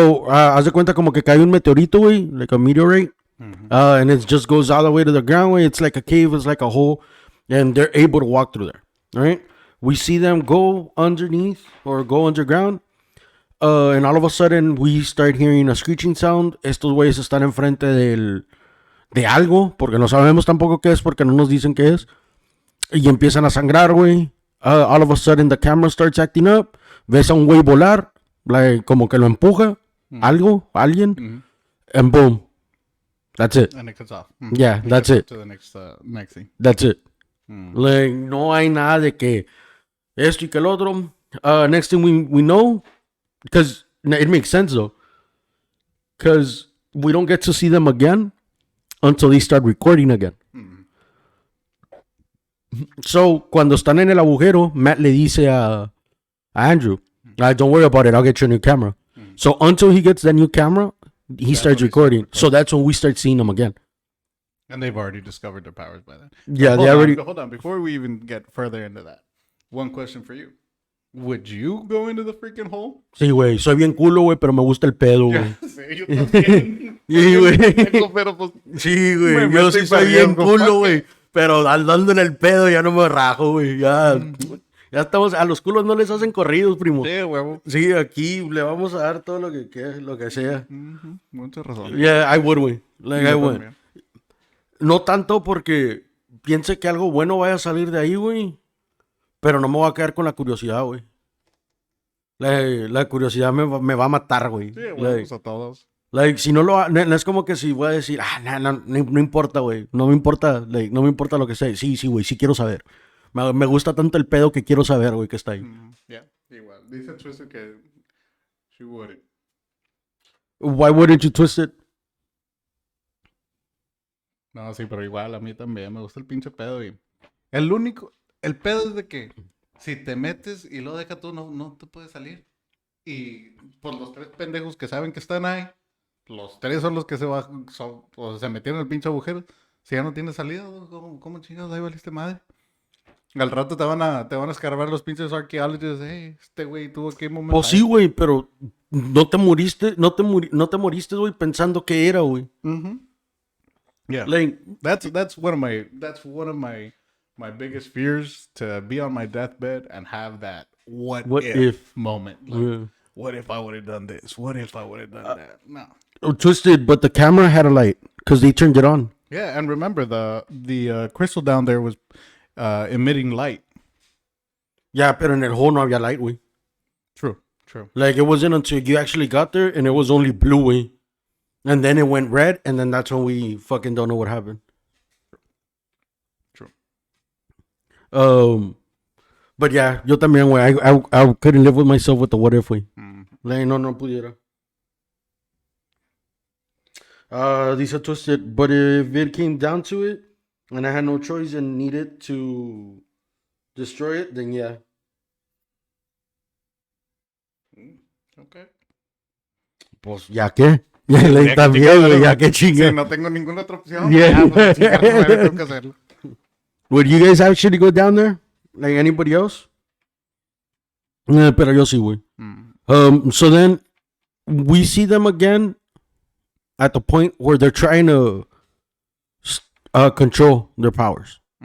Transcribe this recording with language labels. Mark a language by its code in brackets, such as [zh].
[es] Haz de cuenta como que cae un meteorito, güey. [en] Like a meteorite. And it just goes all the way to the ground, güey. It's like a cave, it's like a hole. and they're able to walk through there. All right. We see them go underneath or go underground. And all of a sudden we start hearing a screeching sound. [es] Estos güeyes están enfrente de algo, porque no sabemos tampoco qué es, porque no nos dicen qué es. Y empiezan a sangrar, güey. [en] All of a sudden the camera starts acting up. [es] Ves a un güey volar, like, como que lo empuja. Algo, alguien. [en] And boom. That's it. And it cuts off. Yeah, that's it. To the next thing. That's it. [es] Like, no hay nada de que esto y que el otro. [en] Next thing we know, because it makes sense though, because we don't get to see them again until they start recording again. [es] So, cuando están en el agujero, Matt le dice a Andrew, [en] don't worry about it, I'll get you a new camera. So, until he gets that new camera, he starts recording. So, that's when we start seeing them again. And they've already discovered their powers by then. Yeah, Hold on, before we even get further into that, one question for you. Would you go into the freaking hole? [es] Sí, güey, soy bien culo, güey, pero me gusta el pedo, güey. Sí, yo también. Sí, güey. Pero pues, Sí, güey, me yo estoy sí soy bien pariendo, culo, güey. Pero andando en el pedo ya no me rajo, güey. Ya estamos, a los culos no les hacen corridos, primo. sí, huevo. Sí, aquí le vamos a dar todo lo que sea. Mucha razón. [en] Yeah, I would, güey. Like, I [es] Yo [en] would. [es] también. No tanto porque piense que algo bueno vaya a salir de ahí, güey. Pero no me voy a quedar con la curiosidad, güey. La curiosidad me va a matar, güey. Sí, huevos a todos. Like, si no lo... No es como que si voy a decir, no importa, güey. No me importa, no me importa lo que sea. Sí, güey, sí quiero saber. Me gusta tanto el pedo que quiero saber, güey, que está ahí. [en] Yeah, [es] igual. Dice Twisted que [en] she wouldn't. Why wouldn't you twist it? [es] No, sí, pero igual a mí también me gusta el pinche pedo. Y el pedo es de que si te metes y lo dejas tú, no te puedes salir. Y por los tres pendejos que saben que están ahí, los tres son los que se metieron en el pinche agujero. Si ya no tienes salida, ¿cómo chingados ahí valiste madre? Al rato te van a escarbar los pinches archaeologists. Este güey tuvo que momento. Pues sí, güey, pero no te moriste, güey, pensando que era, güey. [en] Yeah, Like, that's one of my biggest fears, to be on my deathbed and have that what if moment. Like, what if I would have done this? What if I would have done that? No. Twisted, but the camera had a light because they turned it on. Yeah, and remember the crystal down there was emitting light. [es] Yeah, pero en el hole no había light, güey. [en] True. Like, it wasn't until you actually got there and it was only blue, güey. And then it went red, and then that's when we fucking don't know what happened. True. But yeah, [es] yo también, güey. [en] I couldn't live with myself with the what if, güey. Like, [es] no pudiera. [en] Dice Twisted, but if it came down to it, and I had no choice and needed to destroy it, then yeah. Okay. [es] Pues, ¿ya qué? Like, también, güey, ya qué chinga. Si no tengo ninguna otra opción, [en] Yeah. [es] pues, tengo que hacerlo. [en] Would you guys actually go down there? Like anybody else? [es] Pero yo sí, güey. [en] So then, we see them again at the point where they're trying to control their powers.